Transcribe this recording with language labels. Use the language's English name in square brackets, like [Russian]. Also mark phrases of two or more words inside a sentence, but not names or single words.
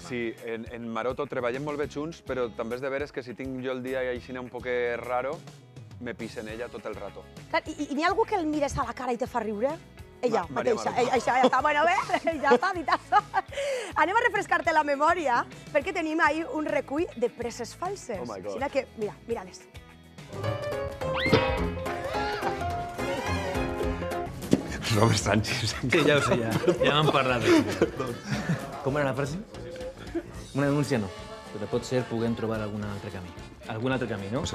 [Catalan] Sí, en Maroto treballem molt bé junts, però també és de veres que si tinc jo el dia així un poquet raro, me pisa en ella tot el rato. I n'hi ha algú que el mires a la cara i te fa riure? Ella Maria mateixa. Maroto. Això ja està, bueno, bé, ja està dit això. Anem a refrescar-te la memòria, perquè tenim ahí un recull de preses falses. [English] Oh my God. [Catalan] Així que, mira-les. Robert Sánchez. Sí, ja ho sé, ja m'han parlat. Com era la frase? Una denúncia no, però pot ser puguem trobar algun altre camí. Algun altre camí, no?